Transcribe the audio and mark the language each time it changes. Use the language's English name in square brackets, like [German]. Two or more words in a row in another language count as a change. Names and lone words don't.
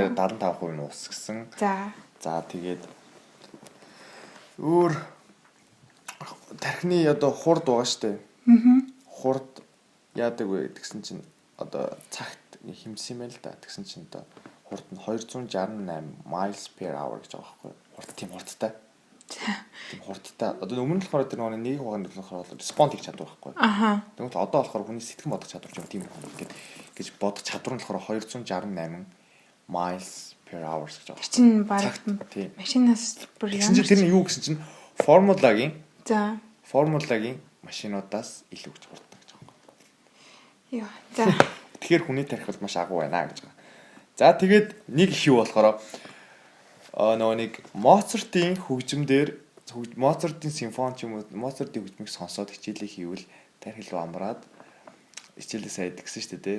[Mongolian] 75% нь уус гэсэн. За тэгээд өөр тархины одоо хурд байгаа штэ. Хурд яадаг вэ гэсэн чинь одоо цагт хэмжсэн юм байна л да. Тэгсэн чинь одоо хурд нь 268 [English] miles per hour [Mongolian] гэж байгаа байхгүй. Хурд тийм хурдтай. Тийм хурдтай. Одоо өмнө нь болохоор тэр нэг хугацаанд болохоор респонд хийж чаддаг байхгүй. Тэгвэл одоо болохоор хүний сэтгэн бодох чадвар ч юм тийм гэж бодох чадвар нь болохоор 268 [English] miles per hour [Mongolian] гэж байгаа. Чинь баг машинаас бүр ямар тэр нь юу гэсэн чинь формулагийн машинуудаас илүү гэж хурдтай гэж байгаа юм. Яа. За. Тэгэхээр хүний тархи бол маш агуу байна гэж байгаа. За тэгээд нэг их юу болохоор нөгөө нэг Моцартын хөгжмөөр Моцартын симфони ч юм уу Моцартын хөгжмийг сонсоод хичээлээ хийвэл тархи руу амраад хичээлээ сайн идэгсэн шүү дээ.